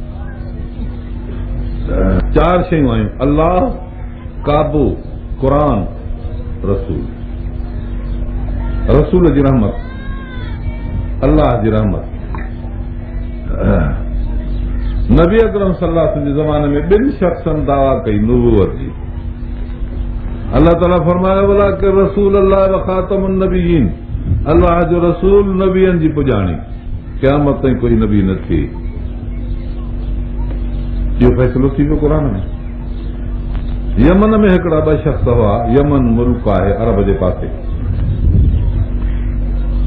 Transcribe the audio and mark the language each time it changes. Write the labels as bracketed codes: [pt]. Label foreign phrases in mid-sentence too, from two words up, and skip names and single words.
[sd] 4 शयूं आहियूं, अल्लाह, काबो, क़ुर, रसूल। रसूल जी रहमत, अल्लाह जी रहमत। नबी अकरम [ar] صلى الله عليه وسلم [sd] जे ज़माने में 2 शख़्सनि दावा कई नबूवत जी। अल्लाह ताला फरमायो [ar] ولكن رسول الله وخاتم النبيين, [sd] अल्लाह जो रसूल नबियनि जी पुॼाणी, क़यामत ताईं कोई नबी न थिए। इहो फ़ैसिलो थी वियो क़ुर में। यमन में हिकिड़ा 2 शख़्स हुआ, यमन मुल्क आहे अरब जे पासे।